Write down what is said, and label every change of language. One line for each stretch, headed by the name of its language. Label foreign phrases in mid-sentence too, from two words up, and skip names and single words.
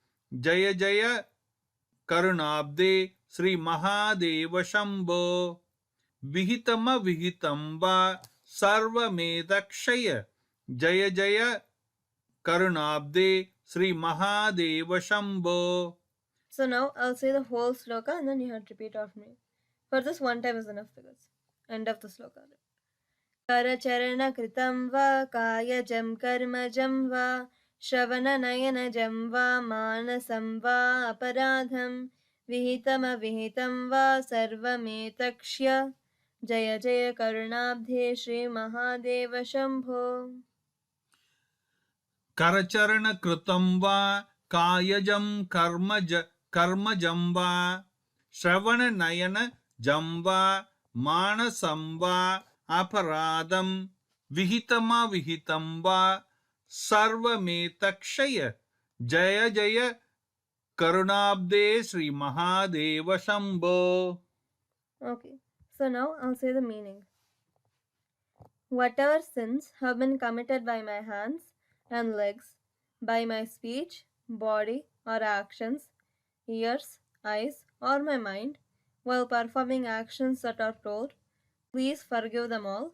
Sanskrit: जय जय करुणाब्धे श्री महादेव शम्भो. विहितमविहितं वा सर्वमेतत्क्षमस्व. जय जय करुणाब्धे श्री महादेव शम्भो.
English: So now I'll say the whole sloka and then you have to repeat after me. For this, one time is enough because end of the sloka.
Sanskrit: करचरणकृतं वा कायजं कर्मजं वा श्रवणनयनजं वा मानसं वापराधम् विहितमविहितं वा सर्वमेतत्क्षमस्व. जय जय करुणाब्धे श्री महादेव शम्भो. करचरणकृतं वा कायजं कर्मजं वा श्रवणनयनजं वा मानसं वापराधम् विहितमविहितं वा सर्वमेतत्क्षमस्व. जय जय करुणाब्धे श्री महादेव शम्भो.
English: Okay, so now I'll say the meaning. Whatever sins have been committed by my hands and legs, by my speech, body, or actions, ears, eyes, or my mind, while performing actions that are told, please forgive them all.